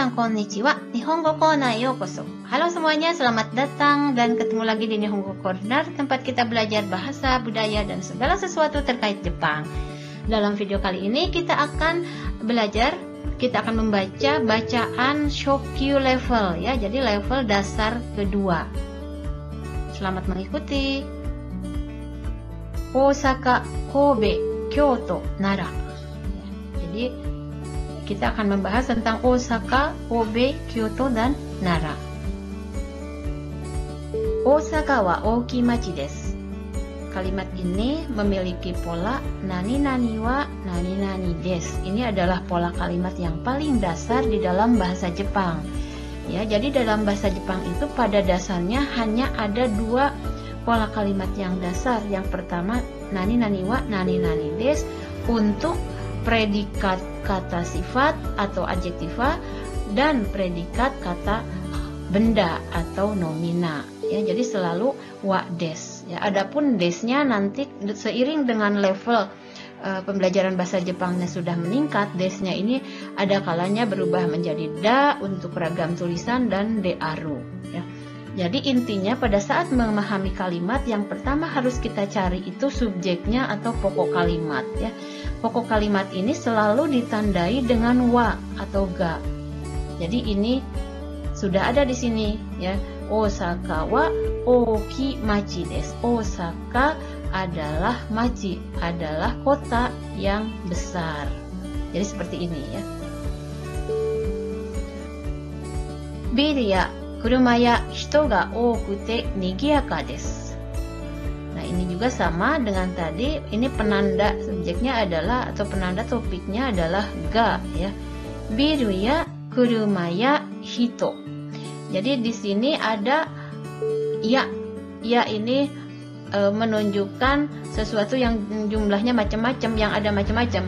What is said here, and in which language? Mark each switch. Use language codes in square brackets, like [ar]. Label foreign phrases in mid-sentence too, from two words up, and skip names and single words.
[ja] こんにちは。日本語コーナーようこそ. [id] Halo semuanya, selamat datang dan ketemu lagi di Nihongo Corner, tempat kita belajar bahasa, budaya, dan segala sesuatu terkait Jepang. Dalam video kali ini kita akan membaca bacaan Shokyu level ya, jadi level dasar kedua. Selamat mengikuti. Osaka, Kobe, Kyoto, Nara. Jadi kita akan membahas tentang Osaka, Kobe, Kyoto, dan Nara. [ja] 大阪は大きい町です. [id] Kalimat ini memiliki pola [ja] 何々は何々です. [id] Ini adalah pola kalimat yang paling dasar di dalam bahasa Jepang. Ya, jadi dalam bahasa Jepang itu pada dasarnya hanya ada dua pola kalimat yang dasar. Yang pertama [ja] 何々は何々です [id] untuk predikat kata sifat atau adjektiva dan predikat kata benda atau nomina. Ya, jadi selalu [ja] はです. [id] Ya, adapun desnya nanti seiring dengan level pembelajaran bahasa Jepangnya sudah meningkat, desnya ini ada kalanya berubah menjadi da untuk ragam tulisan dan dearu. Ya. Jadi intinya pada saat memahami kalimat, yang pertama harus kita cari itu subjeknya atau pokok kalimat. Ya. Pokok kalimat ini selalu ditandai dengan wa atau ga. Jadi ini sudah ada di sini ya. [ja] 大阪は大きい町です. [id] Osaka adalah machi, adalah kota yang besar. Jadi seperti ini ya. [ja] ビルや車や人が多くてにぎやかです. [id] Nah, ini juga sama dengan tadi, ini penanda subjeknya adalah atau penanda topiknya adalah ga ya. [ja] ビルや車や人. [id] Jadi di sini ada ya. Ya ini menunjukkan sesuatu yang jumlahnya macam-macam, yang ada macam-macam.